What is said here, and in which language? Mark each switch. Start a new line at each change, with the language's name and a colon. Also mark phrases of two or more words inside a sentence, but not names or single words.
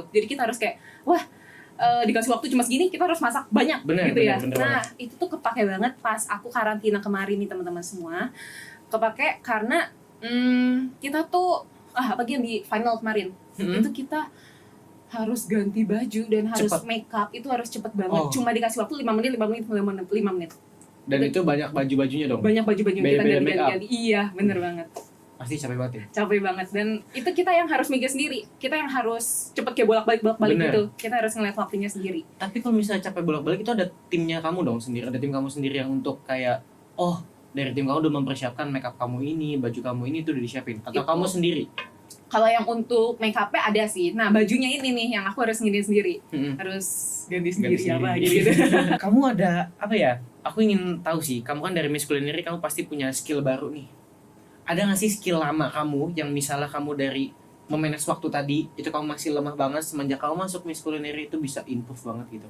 Indonesian: Jadi kita harus kayak, wah, dikasih waktu cuma segini, kita harus masak banyak gitu ya. bener Nah, banget. itu tuh kepake banget pas aku karantina kemarin nih teman-teman semua. Kepake karena kita tuh apalagi yang di final kemarin, Mhm. itu kita harus ganti baju dan harus Cepet. make up, itu harus cepet banget. Oh. Cuma dikasih waktu 5 menit. Dan itu banyak baju-bajunya dong. Banyak baju-baju yang kita Beda-beda make up. ganti-ganti. Iya, bener banget. Pasti capek banget ya. Capek banget, dan itu kita yang harus mikir sendiri. Kita yang harus cepet kayak bolak-balik Bener. gitu. Kita harus ngeliat waktunya sendiri. Tapi kalau misalnya capek bolak-balik itu ada timnya kamu dong sendiri. Ada tim kamu sendiri yang untuk kayak, oh dari tim kamu udah mempersiapkan make up kamu ini, baju kamu ini tuh udah disiapin. Atau Itu- kamu sendiri? Kalau yang untuk make up-nya ada sih. Nah, bajunya ini nih yang aku harus nginin sendiri. Mhm. Harus ganti Ganti sendiri apa sendiri. gitu. Kamu ada apa ya? Aku ingin tahu sih. Kamu kan dari Miss Culinary, kamu pasti punya skill baru nih. Ada nggak sih skill lama kamu yang misalnya kamu dari memanage waktu tadi itu kamu masih lemah banget, semenjak kamu masuk Miss Culinary itu bisa improve banget gitu?